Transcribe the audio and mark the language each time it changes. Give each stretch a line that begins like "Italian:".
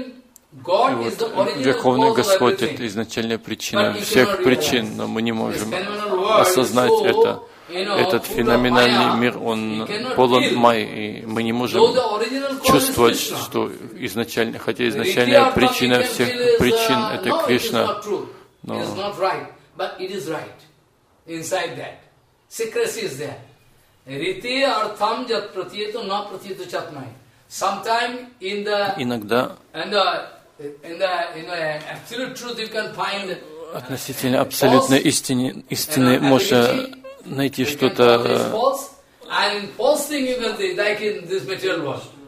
Russian: Верховный Господь – это изначальная причина всех причин, но мы не можем осознать это. Этот феноменальный мир, он полон май, и мы не можем чувствовать, что изначально, хотя изначальная причина всех причин – это Кришна.
English: No. It is not right, but it is right. Inside that, secrecy is there.
Sanskrit: Rite artham jat pratiyato na pratiyato chatmai.
English: Sometime in the
Russian: иногда
English: absolute truth you can find.
Russian: Относительно абсолютной истины, истины можно найти что-то.
English: False, and in false thing you can see, like in this material world.